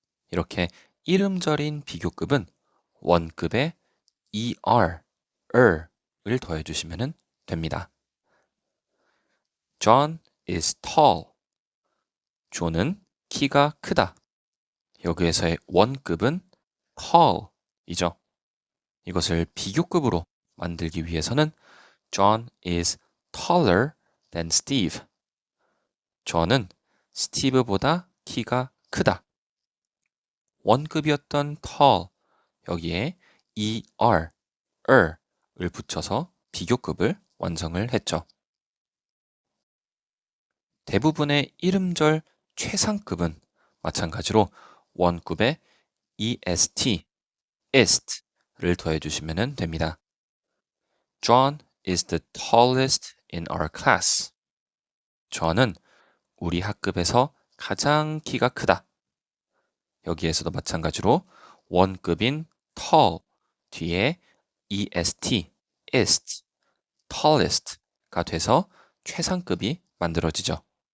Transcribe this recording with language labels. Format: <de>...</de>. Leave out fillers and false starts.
<ko>이렇게 이름절인 비교급은 원급에 er,을 더해주시면 됩니다.</ko> <en>John is tall.</en> <ko>존은 키가 크다. 여기에서의 원급은 tall이죠. 이것을 비교급으로 만들기 위해서는</ko> <en>John is taller than Steve.</en> <ko>존은 스티브보다 키가 크다. 원급이었던 tall, 여기에 er을 붙여서 비교급을 완성을 했죠. 대부분의 이름절 최상급은 마찬가지로 원급에 est를 더해주시면 됩니다.</ko> <en>John is the tallest in our class.</en> <ko>John은 우리 학급에서 가장 키가 크다. 여기에서도 마찬가지로 원급인 tall 뒤에 est, tallest가 돼서 최상급이 만들어지죠.</ko>